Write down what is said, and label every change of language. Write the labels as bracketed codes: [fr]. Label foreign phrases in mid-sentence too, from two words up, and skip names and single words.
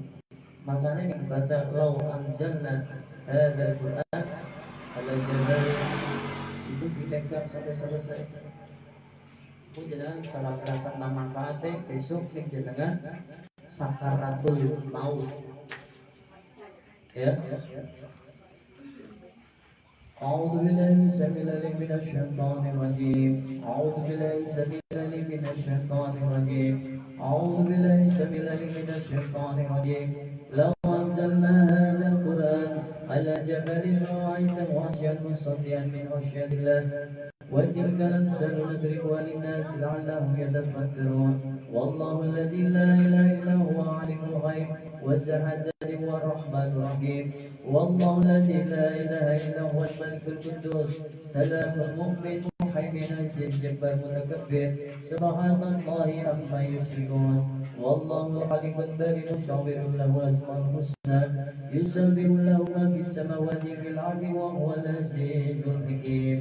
[id] Makanya yang dibaca [ar] لو أنزلنا هذا القرآن على جبل [id] itu dipegang sampai selesai. Jenengan kalau merasa manfaatnya besok nih jenengan sakaratul maut ya. [ar] أعوذ بالله السميع العليم من الشيطان الرجيم. أعوذ بالله السميع العليم من الشيطان الرجيم. أعوذ بالله السميع العليم من الشيطان الرجيم. لو أنزلنا هذا القرآن على جبل رأيته خاشعا متصدعا من خشية الله وتلك الأمثال نضربها للناس لعلهم يتفكرون والله الذي لا إله إلا هو عالم الغيب والشهادة هو الرحمن الرحيم والله الذي لا إله إلا هو الملك القدوس سلام المؤمن المهيمن العزيز الجبار المتكبر سبحان الله عما يشركون والله الخالق البارئ المصور له الأسماء الحسنى يسبح له ما في السماوات وفي الأرض وهو العزيز الحكيم.